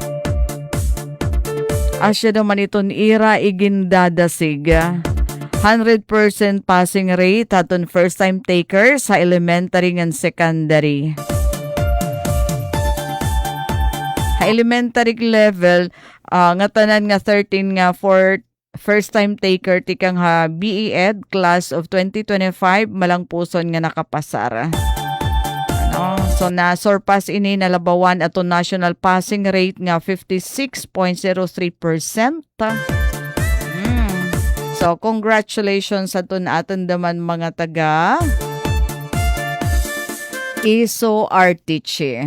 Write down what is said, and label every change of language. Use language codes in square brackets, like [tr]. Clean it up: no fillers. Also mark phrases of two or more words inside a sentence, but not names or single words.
[war] Asya naman iton ira igindadasig 100% [en] passing rate [war] hadton [en] first time taker [war] sa [en] elementary and secondary. [war] Elementary level nga tanan nga 13 nga [en] for first time taker [war] tikang BE Ed [en] class of 2025 [war] malang puson nga nakapasar. So na surpass ini nalabawan ato [en] national passing rate [war] nga 56.03%. So congratulations aton daman mga taga Iso Artiche.